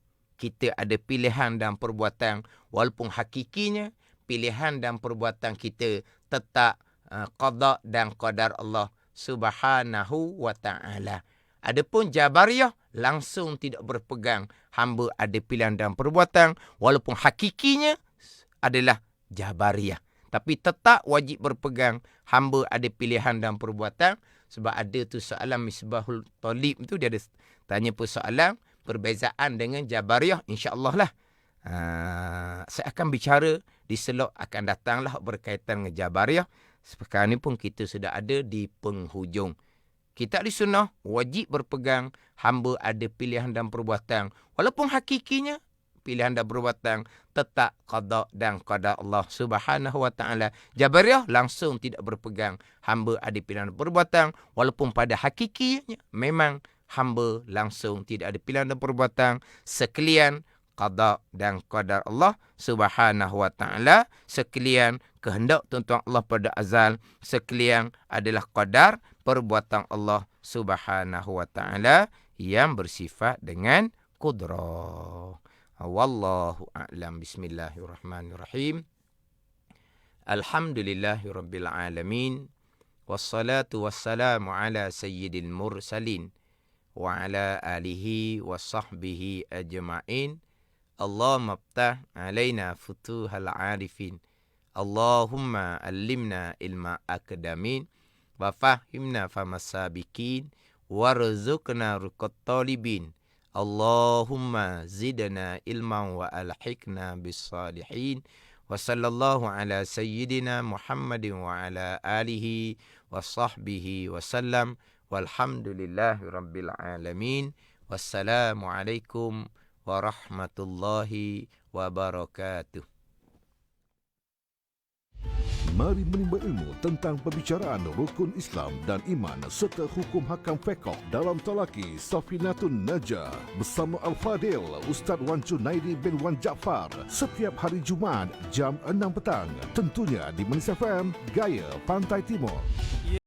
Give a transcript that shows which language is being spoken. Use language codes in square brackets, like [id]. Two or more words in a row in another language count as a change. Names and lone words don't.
[ms] Kita ada pilihan dan perbuatan. Walaupun hakikinya pilihan dan perbuatan kita tetap qada dan qadar [ar] الله سبحانه وتعالى. [ms] Adapun Jabariyah langsung tidak berpegang. Hamba ada pilihan dan perbuatan. Walaupun hakikinya adalah Jabariyah. Tapi tetap wajib berpegang. Hamba ada pilihan dan perbuatan. Sebab ada tu soalan Misbahul Talib tu. Dia ada tanya persoalan. Perbezaan dengan Jabariyah. InsyaAllah lah. Saya akan bicara di slot akan datanglah berkaitan dengan Jabariyah. Sekarang ni pun kita sudah ada di penghujung. Kita ahli sunnah wajib berpegang. Hamba ada pilihan dan perbuatan. Walaupun hakikinya pilihan dan perbuatan tetap qada dan qadar [ar] الله سبحانه وتعالى. [ms] Jabariyah langsung tidak berpegang. Hamba ada pilihan dan perbuatan. Walaupun pada hakikinya memang hamba langsung tidak ada pilihan dan perbuatan. Sekalian qada dan qadar [ar] الله سبحانه وتعالى. [ms] Sekalian kehendak tuan-tuan Allah pada azal. Sekalian adalah qadar perbuatan [ar] الله سبحانه وتعالى [ms] yang bersifat dengan qudrah. [ar] والله أعلم. بسم الله الرحمن الرحيم. الحمد لله رب العالمين. والصلاة والسلام على سيد المرسلين وعلى آله وصحبه أجمعين. اللهم افتح علينا فتوح العارفين. اللهم علمنا علم الأقدمين وفهمنا فهم السابقين وارزقنا رقة الطالبين. اللهم زدنا علما وألحقنا بالصالحين. وصلى الله على سيدنا محمد وعلى آله وصحبه وسلم. والحمد لله رب العالمين. والسلام عليكم ورحمة الله وبركاته. [ms] Mari menimba ilmu tentang perbicaraan rukun Islam dan iman serta hukum hakam fiqh dalam Talaki Safinatun Najah bersama Al-Fadil Ustaz Wan Junaidi bin Wan Jaafar setiap hari Jumaat jam 6 petang. Tentunya di Manis FM, Gaya Pantai Timur.